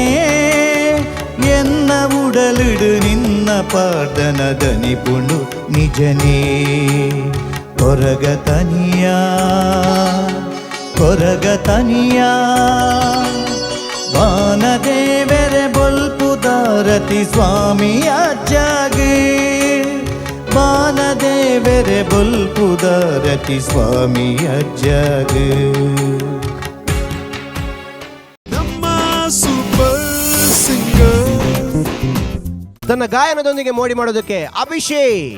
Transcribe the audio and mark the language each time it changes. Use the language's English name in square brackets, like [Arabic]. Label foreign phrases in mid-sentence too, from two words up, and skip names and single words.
[Tulu] ಎನ್ನ ಉಡಲಿಡು ನಿನ್ನ ಪಾದನ ದನಿಪುಂಡು ನಿಜನೇ. ಕೊರಗತನಿಯ ಕೊರಗತನಿಯ ಬಾನದೇವರೆ ಬೊಲ್ಪುದಾರತಿ ಸ್ವಾಮಿಯ ಜಾಗ. ಬಾನದೇವರೆ ಬೊಲ್ಪುದಾರತಿ ಸ್ವಾಮಿಯ ಜಾಗ. ಜಗ. [Kannada] ತನ್ನ ಗಾಯನದೊಂದಿಗೆ ಮೋಡಿ ಮಾಡೋದಕ್ಕೆ ಅಭಿಷೇಕ್.